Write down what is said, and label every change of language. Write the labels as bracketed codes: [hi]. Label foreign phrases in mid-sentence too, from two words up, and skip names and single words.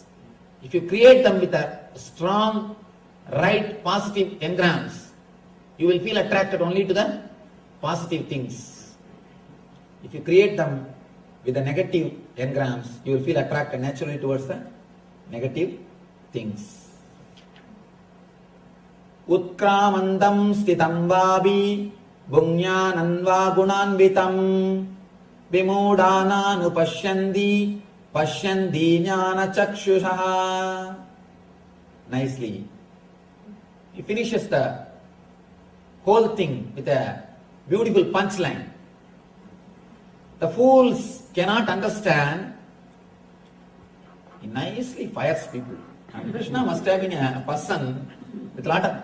[en] If you create them with a strong, right, positive engrams, you will feel attracted only to the positive things. If you create them with the negative engrams, you will feel attracted naturally towards the negative things. [sa] Utkramandam stitam vabi bunyananva gunanvitam vimudana nupashyandi pashyandi jnana chakshushaha. [en] Nicely. He finishes the whole thing with a beautiful punchline. The fools cannot understand. He nicely fires people. And Krishna must have been a person with a lot of...